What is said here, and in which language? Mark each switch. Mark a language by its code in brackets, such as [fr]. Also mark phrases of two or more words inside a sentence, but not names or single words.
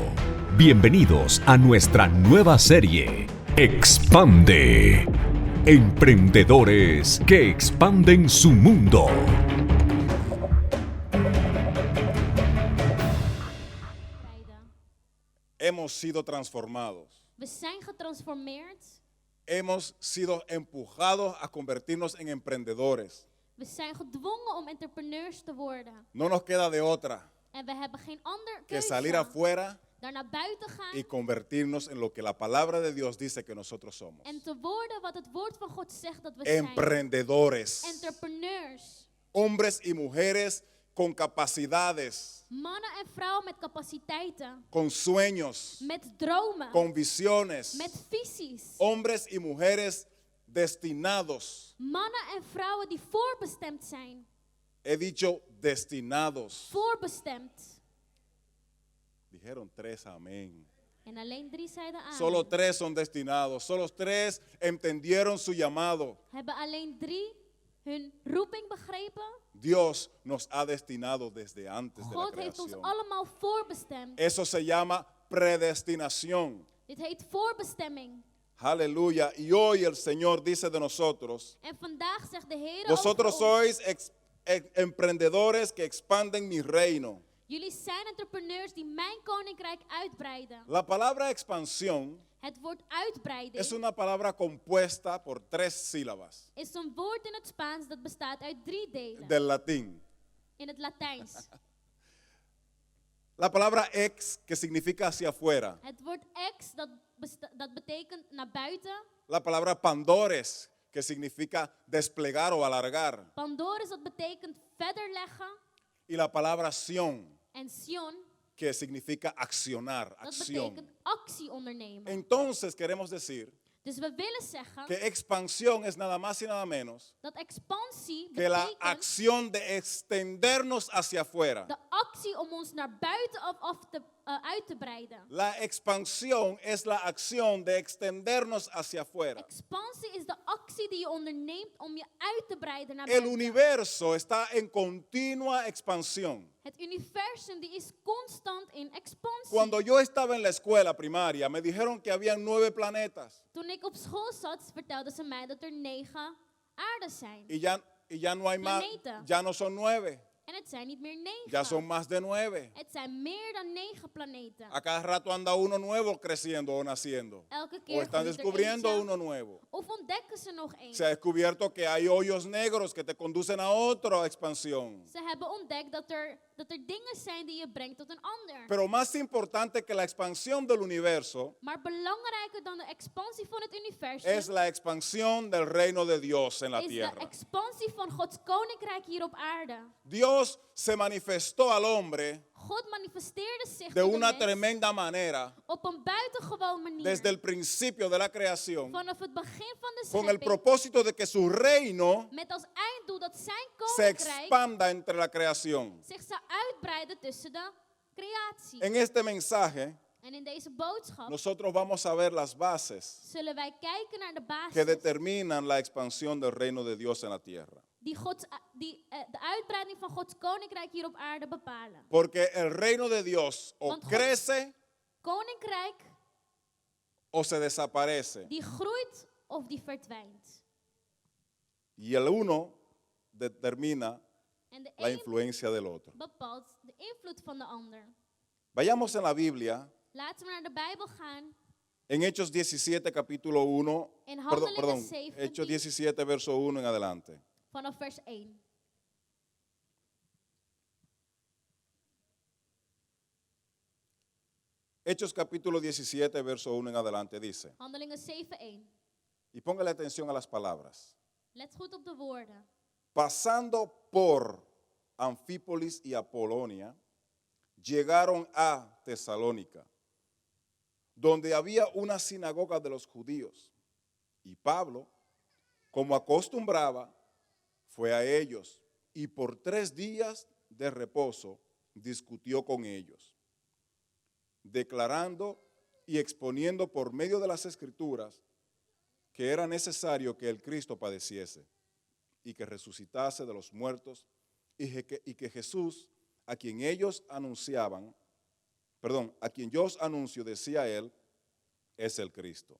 [es] Bienvenidos a nuestra nueva serie, Expande. Emprendedores que expanden su mundo. Hemos sido transformados. [nl] We zijn getransformeerd. [es] Hemos sido empujados a convertirnos en emprendedores. [nl] We zijn gedwongen om entrepreneurs te worden. [es] No nos queda de otra [nl] En we hebben geen ander [es] que salir [nl] keuze [es] afuera [nl] daar naar buiten gaan [es] y convertirnos en lo que la palabra de Dios dice que nosotros somos. [nl] en te worden wat het woord van God zegt dat we zijn. [es] Emprendedores. [nl] Entrepreneurs. [es] Hombres y mujeres con capacidades, [nl] Mannen en vrouwen met capaciteiten. [es] con sueños, [nl] Met dromen. [es] con visiones. [nl] Met visies. [es] Hombres y mujeres destinados. [nl] Mannen en vrouwen die voorbestemd zijn. [es] He dicho destinados. [nl] Voorbestemd. [es] Dijeron 3 amén. [nl] En alleen 3 zeiden aan. [es] Solo 3 son destinados. Solo 3 entendieron su llamado. [nl] Hebben alleen 3 hun roeping begrepen? [es] Dios nos ha destinado desde antes de la [nl] God heeft ons [es] creación. [nl] allemaal voorbestemd. [es] Eso se llama predestinación. [nl] Dit heet voorbestemming. [es] Aleluya. Y hoy el Señor dice de nosotros: [nl] En vandaag zegt de Heer [es] vosotros [nl] over ons, [es] sois emprendedores que expanden mi reino. [nl] jullie zijn entrepreneurs die mijn koninkrijk uitbreiden. [es] La palabra expansión [nl] Het woord uitbreiding [es] es una palabra compuesta por 3 sílabas [nl] is een woord in het Spaans dat bestaat uit 3 delen. [es] del latín. [nl] In het Latijns. [es] La palabra ex, que significa hacia afuera. [nl] Het woord ex, dat betekent naar buiten. [es] La palabra pandores, que significa desplegar o alargar. [nl] Pandoris, dat betekent verder leggen. [es] Y la palabra sion, [nl] En Sion, [es] que significa accionar, [nl] dat [es] acción. [nl] betekent actie ondernemen. [es] Entonces queremos decir [nl] Dus we willen zeggen [es] que expansión es nada más y nada menos [nl] dat expansie [es] que la [nl] betekent [es] acción de extendernos hacia afuera. [nl] de actie om ons naar buiten uit te breiden. [es] La expansión es la acción de extendernos hacia afuera. [nl] Expansie is de actie die je onderneemt om je uit te breiden naar [es] El [nl] buiten. [es] universo está en continua expansión. [nl] Het universum die is constant in expansie. [es] Cuando yo estaba en la escuela primaria, me dijeron que habían 9 planetas [nl] Toen ik op school zat, vertelden ze mij dat er 9 aarden zijn. [es] y ya no hay más, [nl] Planeten. [es] ya no son 9, [nl] En het zijn niet meer 9. [es] ya son más de 9. [nl] Het zijn meer dan 9 planeten. [es] A cada rato anda uno nuevo creciendo o naciendo. [nl] Elke [es] O [nl] keer [es] están [nl] groeit er [es] descubriendo [nl] eentje, [es] uno nuevo. [nl] of ontdekken ze nog één. [es] Se ha descubierto que hay hoyos negros que te conducen a otra expansión. [nl] Ze hebben ontdekt dat er dingen zijn die je brengt tot een ander. [es] Pero más importante que la expansión del universo [nl] Maar belangrijker dan de expansie van het universum [es] es la expansión del reino de Dios en la [nl] is de [es] tierra. [nl] expansie van Gods koninkrijk hier op aarde. [es] Dios se manifestó al hombre [nl] God manifesteerde zich [es] de [nl] tot [es] de una [nl] mens [es] tremenda manera [nl] op een buitengewoon manier. [es] desde el principio de la creación, [nl] Vanaf het begin van de [es] con el [nl] schepping. [es] propósito de que su reino [nl] Met als einddoel dat zijn [es] se [nl] koninkrijk [es] expanda entre la creación. [nl] zich zou uitbreiden tussen de creatie. [es] En este mensaje [nl] En in deze boodschap [es] nosotros vamos a ver las bases [nl] zullen wij kijken naar de [es] que [nl] basis [es] determinan la expansión del reino de Dios en la tierra. [nl] die de uitbreiding van Gods koninkrijk hier op aarde bepalen. [es] Porque el reino de Dios o [nl] Want God- [es] crece [nl] Koninkrijk [es] o se desaparece. [nl] die groeit of die verdwijnt. [es] Y el uno determina [nl] En de [es] la [nl] een [es] influencia del otro. [nl] bepaalt de invloed van de ander. [es] Vayamos en la Biblia, [nl] Laten we naar de Bijbel gaan. [es] en Hechos 17, capítulo 1. [nl] En Handelingen 17. [es] Hechos 17, verso 1 en adelante. [nl] Vanaf vers 1. [es] Hechos capítulo 17, verso 1 en adelante dice, [nl] Handelingen 7:1. [es] y póngale atención a las palabras. [nl] Let goed op de woorden. [es] Pasando por Anfípolis y Apolonia, llegaron a Tesalónica, donde había una sinagoga de los judíos. Y Pablo, como acostumbraba, fue a ellos y por 3 días de reposo discutió con ellos, declarando y exponiendo por medio de las Escrituras que era necesario que el Cristo padeciese y que resucitase de los muertos y que Jesús, a quien yo os anuncio, decía él, es el Cristo.